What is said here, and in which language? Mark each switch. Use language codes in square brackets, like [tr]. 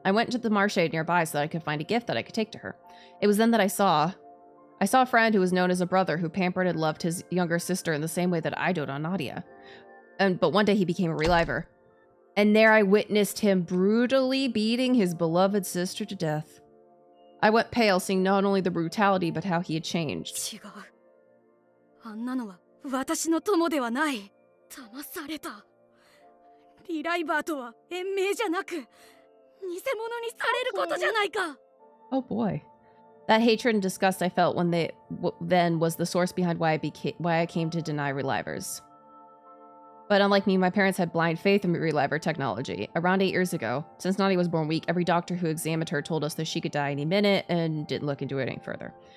[en] I went into the marche nearby so that I could find a gift that I could take to her. It was then that I saw a friend who was known as a brother who pampered and loved his younger sister in the same way that I doted on Nadia. But one day he became a reliver. And there I witnessed him brutally beating his beloved sister to death. I went pale, seeing not only the brutality, but how he had changed. [ja] 違う。あんなのは私の友ではない。騙された。リライバーとは延命じゃなく、偽物にされることじゃないか。 [en] Oh boy. That hatred and disgust I felt when then was the source behind why I came to deny relivers. But unlike me, my parents had blind faith in reliver technology. Around 8 years ago, since Nadia was born weak, every doctor who examined her told us that she could die any minute and didn't look into it any further.